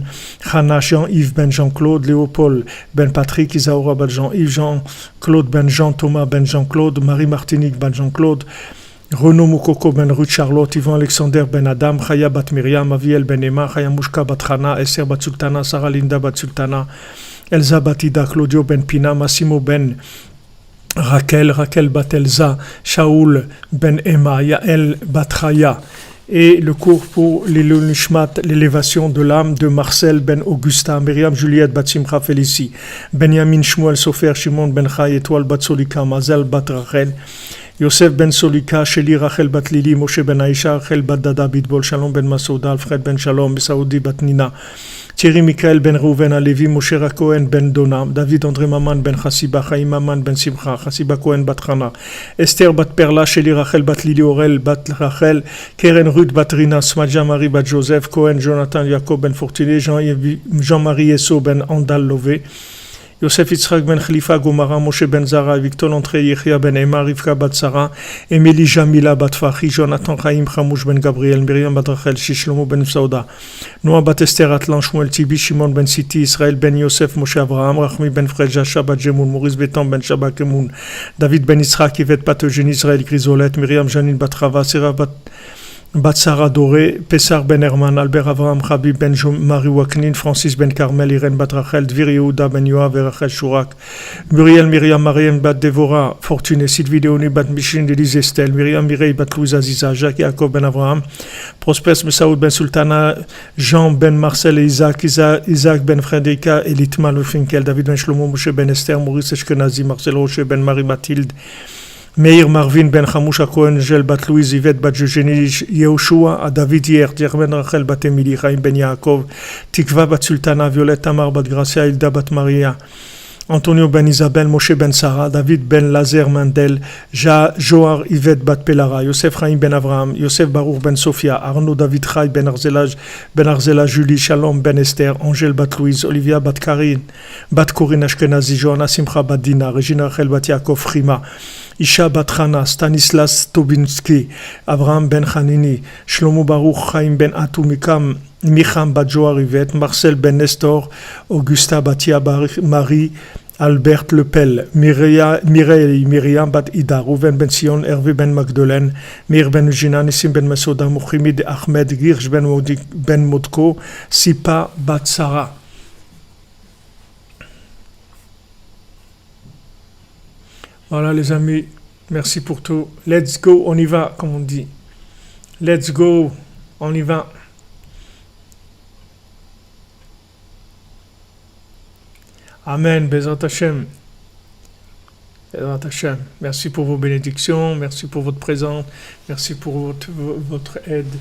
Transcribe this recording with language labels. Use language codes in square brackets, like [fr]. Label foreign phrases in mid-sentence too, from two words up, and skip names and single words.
[fr] Chana, Jean-Yves ben Jean-Claude, Léopold ben Patrick, Isaura bat Jean-Yves, Jean-Claude ben Jean, Thomas ben Jean-Claude, Marie Martinique ben Jean-Claude, Renaud Moukoko ben Ruth Charlotte, Yvan Alexander ben Adam, Chaya bat Myriam, Aviel ben Emma, Chaya Mouchka bat Chana, Esther bat Sultana, Sarah Linda bat Sultana, Elsa bat Ida, Claudio ben Pina, Massimo ben Raquel, Raquel bat Elsa, Shaoul ben Emma, Yael bat Chaya. Et le cours pour l'élévation de l'âme de Marcel ben Augusta, Myriam Juliette bat Simcha Félicie, Benjamin Shmuel Sofer, Shimon ben Chai, Étoile bat Solika, Mazel bat Rachel, Yosef ben Solika, Sheli Rachel bat Lili, Moshe ben Aïcha, Rachel bat Dada Bitbol, Shalom ben Masouda, Alfred ben Shalom, Saoudi bat Nina, Thierry Michael ben Rouven Alevi, Moshe Cohen ben Dona, David André Maman ben Chassiba, Chaim Maman ben Simcha, Chassiba Cohen bat Chana, Esther bat Perla, Sheli Rachel bat Lili, Aurel bat Rachel, Keren Ruth bat Rina, Smadja Marie bat Joseph, Cohen Jonathan Jacob ben Fortuné, Jean-Marie Esso ben Andal Lové, Yosef Yitzhak ben Khalifa Gomara, Moshe ben Zara, Victor Entré, Yechia ben Emma, Rivka bat Sarah, Emily Jamila bat Fachi, Jonathan Chaim Chamouch ben Gabriel, Miriam bat Rachel, Shishlomo ben Sauda, Noah bat Esther Atlan, Shmuel Tibi, Shimon ben Siti, Israël ben Yosef, Moshe Abraham, Rachmi ben Fred, Jasha bat Jemoun, Maurice Betan ben Shabak Emoun, David ben Yitzhak, Yvette bat Eugène, Israël Grisolet, Miriam Janine bat Rava, Sarah bat Sarah Doré, Pessar ben Herman, Albert Avraham, Habib ben Marie Waknin, Francis ben Carmel, Irène bat Rachel, Dvir Yehuda ben Yoav et Rachel Chourak, Muriel Myriam Mariam bat Devora, Fortuné, Sylvie Léonie bat Micheline Élise Estelle, Myriam Mireille bat Louise Aziza, Jacques Yaakov ben Avraham, Prospers Messaoud ben Sultana, Jean ben Marcel et Isaac ben Frédérica et Litman le Finkel, David ben Shlomo, Moshe ben Esther, Maurice Eshkenazi, Marcel Rocher ben Marie Mathilde, Meir Marvin ben Chamoucha Cohen, Gel bat Louise Yvette bat Eugénie Yehoshua, David Hier, ben Rachel bat Emily, Chaim ben Yaakov, Tikva bat Sultana, Violette Tamar bat Gracia, Hilda bat Maria, Antonio ben Isabelle, Moshe ben Sarah, David ben Lazer Mandel, Joar Yvette bat Pelara, Yosef Chaim ben Avraham, Yosef Baruch ben Sophia, Arnaud David Chai ben Arzela Julie, Shalom ben Esther, Angèle bat Louise, Olivia bat Corinne Ashkenazi, Johanna Simcha bat Dina, Regina Rachel bat Yaakov Frima, Isha bat Chana, Stanislas Tobinski, Abraham ben Hanini, Shlomo Baruch Chaim ben Atou Micham bat Joar Yvette, Marcel ben Nestor, Augusta Batia Marie, Albert Lepel, Mireille Myriam bat Ida, Rouven ben Sion, Hervé ben Magdeleine, Mir ben Eugina, Nissim ben Masoda, Mouchimid Ahmed, Girsch ben Modko, Sipa bat Sarah. Voilà les amis, merci pour tout. [en] Let's go, [fr] on y va, comme on dit. [en] Let's go, [fr] on y va. [he] אמן, בעזרת השם. בעזרת השם. [fr] Merci pour vos bénédictions, merci pour votre présence, merci pour votre aide.